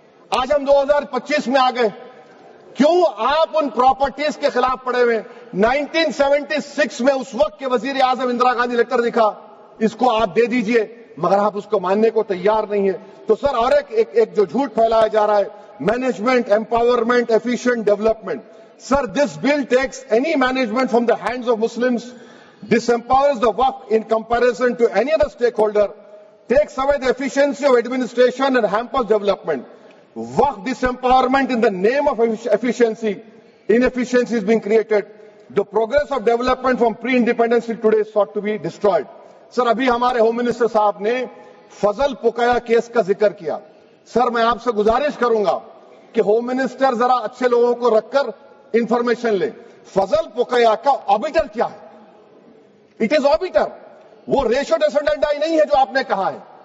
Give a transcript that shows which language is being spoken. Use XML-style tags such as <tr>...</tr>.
<ur>آج ہم 2025 میں آ گئے, کیوں آپ ان پراپرٹیز کے خلاف پڑے ہوئے؟ 1976 میں اس وقت کے وزیر اعظم اندرا گاندھی لیٹر لکھا, اس کو آپ دے دیجئے, مگر آپ اس کو ماننے کو تیار نہیں ہے. تو سر اور ایک جو جھوٹ پھیلایا جا رہا ہے, management, empowerment, efficient development.</ur> <en>Sir this bill takes any management from the hands of Muslims, disempowers the Waqf in comparison to any other stakeholder, takes away the efficiency of administration and hampers development. Waqf disempowerment in the name of efficiency, inefficiency is being created. The progress of development from pre-independence till today is sought to be destroyed.</en> <ur>سر ابھی ہمارے home minister صاحب نے فضل پکیا case کا ذکر کیا. سر میں آپ سے گزارش کروں گا کہ ہوم منسٹر ذرا اچھے لوگوں کو رکھ کر انفارمیشن لے. فضل پکیا کا آبیٹر کیا ہے؟</ur> <en>it is obiter,</en> <ur>وہ ریشو ڈیسنڈنٹ نہیں ہے جو آپ نے کہا ہے.</ur>